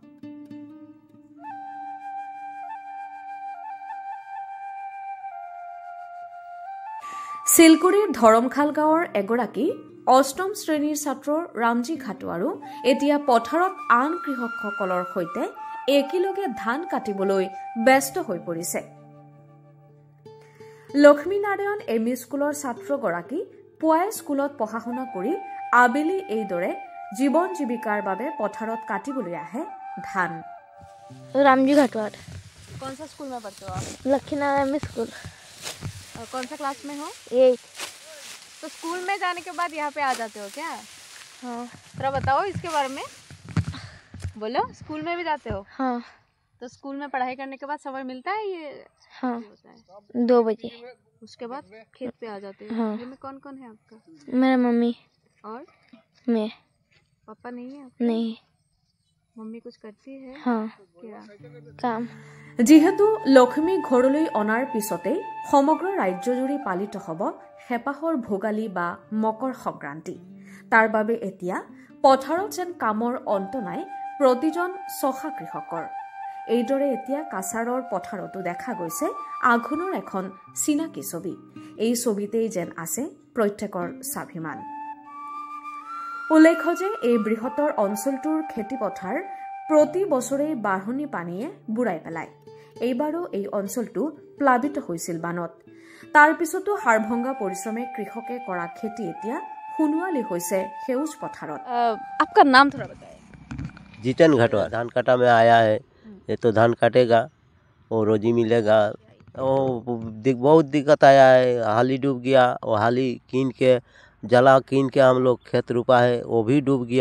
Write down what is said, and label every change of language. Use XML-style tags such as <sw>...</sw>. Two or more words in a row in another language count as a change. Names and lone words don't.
<as>শিলকুৰিৰ ধৰমখাল গাঁৱৰ এগৰাকী অষ্টম শ্ৰেণীৰ ছাত্ৰ ৰামজী ঘাটোৱাৰো এতিয়া পথাৰত আন কৃষকসকলৰ সৈতে একেলগে ধান কাটিবলৈ ব্যস্ত হৈ পৰিছে। লক্ষ্মীনাৰায়ণ এমই স্কুলৰ ছাত্ৰগৰাকী পুৱাই স্কুলত পঢ়া শুনা কৰি আবেলি এইদৰে জীৱন জীৱিকাৰ বাবে পথাৰত কাটিবলৈ আহে ধান।</as> <hi>रामजी घाटवाड़। कौन सा स्कूल में पढ़ते हो आप? लक्ष्मी नारायण स्कूल। कौन सा क्लास में हो? 8। तो स्कूल में जाने के बाद यहाँ पे आ जाते हो क्या? हाँ। थोड़ा बताओ इसके बारे में। बोलो, स्कूल में भी जाते हो? हाँ। तो स्कूल में पढ़ाई करने के बाद समय मिलता है ये? हाँ। होता है 2 बजे। उसके बाद खेत पे आ जाते हो? हाँ। घर में कौन कौन है आपका? मेरा मम्मी और मैं पापा नहीं है? नहीं। मम्मी कुछ करती है? हाँ। क्या काम।</hi> <as>যিহেতু লক্ষ্মী ঘৰলৈ অনাৰ পিছতেই সমগ্ৰ ৰাজ্যজুৰি পালিত হ'ব হেপাহৰ ভোগালী বা মকৰ সংক্ৰান্তি। তাৰ বাবে এতিয়া পথাৰত যেন কামৰ অন্ত নাই প্ৰতিজন চখা কৃষকৰ। এইদৰে এতিয়া কাছাৰৰ পথাৰতো দেখা গৈছে আঘোণৰ এখন চিনাকি ছবি। এই ছবিতেই যেন আছে প্ৰত্যেকৰ স্বাভিমান। উল্লেখ্য যে এই বৃহত্তৰ অঞ্চলটোৰ খেতিপথাৰ প্ৰতি বছৰেই বাঢ়নি পানীয়ে বুৰাই পেলায়। এইবাৰো এই অঞ্চলটো প্লাবিত হৈছিল বানত। তাৰ পিছতো হাড়ভংগা পৰিশ্ৰমে কৃষকে কৰা খেতি এতিয়া সোণোৱালী হৈছে সেউজ পথাৰত।</as> <hi>आपका नाम थोड़ा बताइए। जीतन घाटवाड़। धान काटा में आया है, ये तो धान काटेगा और रोजी मिलेगा। बहुत दिक्कत आया है, हाली डूब गया और हाली कीन के जला कीन के हम लोग खेत रोपा है, वो भी डूब गया।</hi>